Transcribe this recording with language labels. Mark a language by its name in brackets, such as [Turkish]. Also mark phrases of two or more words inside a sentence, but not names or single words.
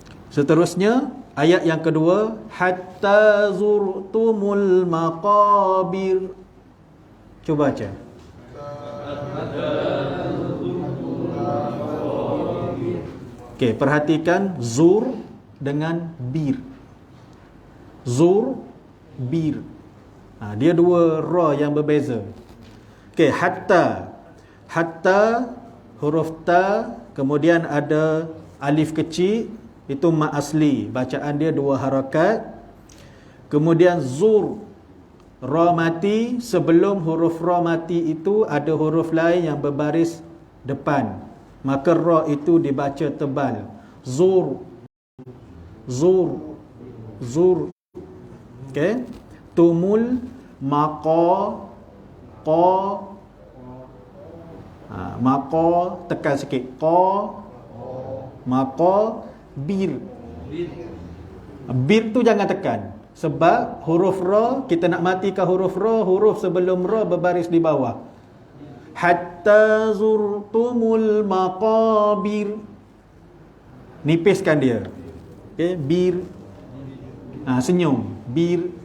[Malay] Seterusnya ayat yang kedua, [Arabic] حتى زرتم المقابر. [Malay] Cuba baca. Okey, perhatikan zur dengan bir. Zur, bir. Dia dua ra yang berbeza. Okey, hatta. Hatta huruf ta, kemudian ada alif kecil, itu mat asli, bacaan dia dua harakat. Kemudian zur, ra mati, sebelum huruf ra mati itu ada huruf lain yang berbaris depan, maka ra itu dibaca tebal. Zur, zur, zur. Okey, tumul maqa, qa, maqa tekan sikit, qa, maqa, bir. Bir tu jangan tekan, sebab huruf ra, kita nak matikan huruf ra, huruf sebelum ra berbaris di bawah. [Arabic] حتى زرتم المقابر, [Malay] nipiskan dia. Okey, bir. Senyum, bir.